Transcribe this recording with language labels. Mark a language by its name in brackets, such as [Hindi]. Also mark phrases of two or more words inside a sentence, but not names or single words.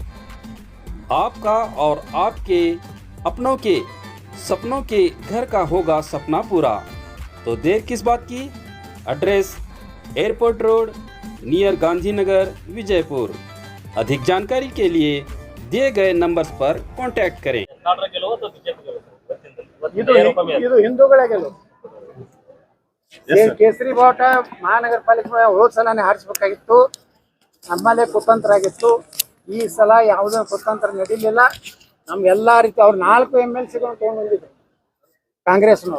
[Hindi] आपका और आपके अपनों के सपनों के घर का होगा सपना पूरा, तो देर किस बात की? [English] Address Airport Road near Gandhinagar, Vijayapur. [Hindi] अधिक जानकारी के लिए दिए गए नंबर्स पर कांटेक्ट करें। [Kannada] ಇದು ಹಿಂದೂಗಳೇ ಗೆಲುವು. ಕೇಸರಿ ಬಾವುಟ ಮಹಾನಗರ ಪಾಲಿಕೆ ಹೋದ ಸಲನೇ ಹಾರಿಸ್ಬೇಕಾಗಿತ್ತು, ನಮ್ಮಲ್ಲೇ ಕುತಂತ್ರ ಆಗಿತ್ತು. ಈ ಸಲ ಯಾವುದೇ ಕುತಂತ್ರ ನಡೀಲಿಲ್ಲ. ನಮ್ಗೆ ಎಲ್ಲ ರೀತಿ ಅವ್ರು 4 MLCಗಳನ್ನು ತೊಗೊಂಡ್ಬಂದಿದ್ರು ಕಾಂಗ್ರೆಸ್ನವ್ರು.